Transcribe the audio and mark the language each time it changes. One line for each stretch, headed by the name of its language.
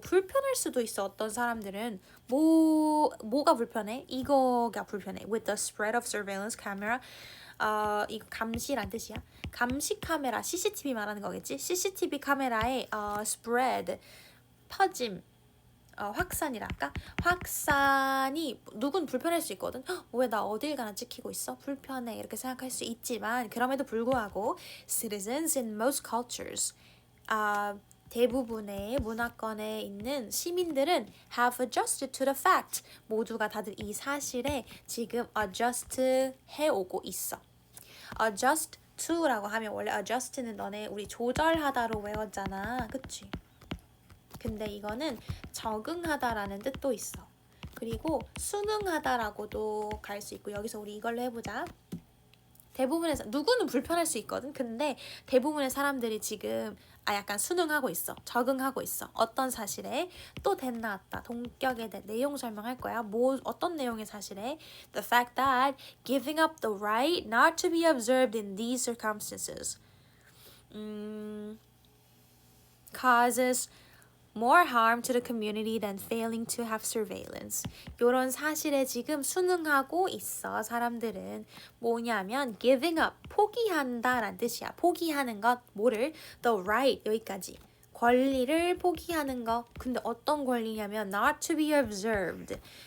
Korean: 불편할 수도 있어. 어떤 사람들은 뭐가 불편해? 이거가 불편해.
English: with the spread of surveillance camera.
Korean: 이거 감시란 뜻이야. 감시 카메라, CCTV 말하는 거겠지? CCTV 카메라의 spread, 퍼짐, 확산이랄까? 확산이 누군 불편할 수 있거든. 왜 나 어딜 가나 찍히고 있어? 불편해 이렇게 생각할 수 있지만 그럼에도 불구하고
English: citizens in most cultures
Korean: 대부분의 문화권에 있는 시민들은
English: have adjusted to the fact.
Korean: 모두가 다들 이 사실에 지금 adjust 해오고 있어. adjust to라고 하면 원래 adjust는 너네 우리 조절하다로 외웠잖아. 그치? 근데 이거는 적응하다라는 뜻도 있어. 그리고 순응하다라고도 갈 수 있고 여기서 우리 이걸로 해보자. 대부분의 누구는 불편할 수 있거든. 근데 대부분의 사람들이 지금 약간 순응하고 있어. 적응하고 있어. 어떤 사실에 또 나왔다. 동격에 대해 내용 설명할 거야. 어떤 내용의 사실에
English: the fact that giving up the right not to be observed in these circumstances causes more harm to the community than failing to have surveillance.
Korean: 이런 사실에 지금 순응하고 있어. 사람들은 뭐냐면
English: giving up,
Korean: 포기한다라는 뜻이야. 포기하는 것, 뭐를?
English: the right,
Korean: 여기까지. 권리를 포기하는 거. 근데 어떤 권리냐면
English: not to be observed.